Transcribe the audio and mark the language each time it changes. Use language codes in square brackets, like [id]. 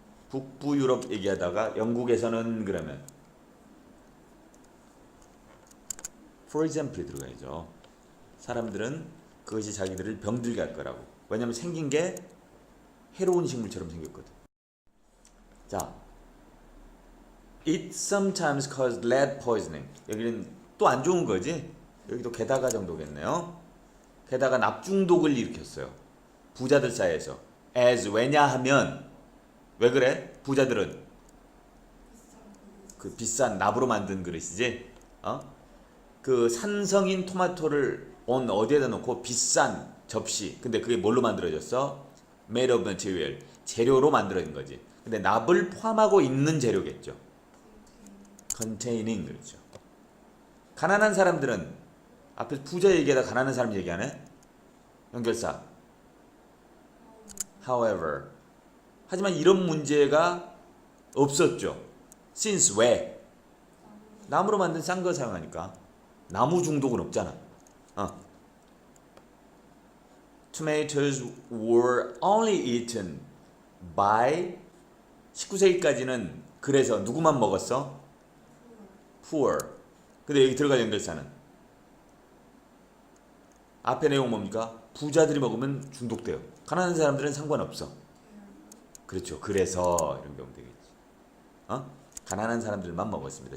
[ko] 북부 유럽 얘기하다가 영국에서는 그러면 [en] for example [ko] 이 들어가야죠. 사람들은 그것이 자기들을 병들게 할 거라고. 왜냐면 생긴 게 해로운 식물처럼 생겼거든. [en] 자, it sometimes caused lead poisoning. [ko] 여기는 또 안 좋은 거지. 여기도 게다가 정도겠네요. 게다가 납중독을 일으켰어요. 부자들 사이에서. [en] as [ko] 왜냐하면 왜 그래? 부자들은 그 비싼 납으로 만든 그릇이지. 그 산성인 토마토를 어디에다 놓고 비싼 접시. 근데 그게 뭘로 만들어졌어? [en] made of material. [ko] 재료로 만들어진 거지. 근데 납을 포함하고 있는 재료겠죠. [en] containing [ko] 그렇죠. 가난한 사람들은 앞에 부자 얘기하다 가난한 사람 얘기하네. 연결사. [en] however. [ko] 하지만 이런 문제가 없었죠. [en] since [ko] 왜? 나무로 만든 싼 거 사용하니까. 나무 중독은 없잖아. [en] Tomatoes were only eaten by [ko] 19세기까지는 그래서 누구만 먹었어? [en] poor. [ko] 근데 여기 들어갈 연결사는 앞에 내용 뭡니까? 부자들이 먹으면 중독돼요. 가난한 사람들은 상관없어. 그렇죠. 그래서 이런 경우 되겠지. 가난한 사람들만 먹었습니다.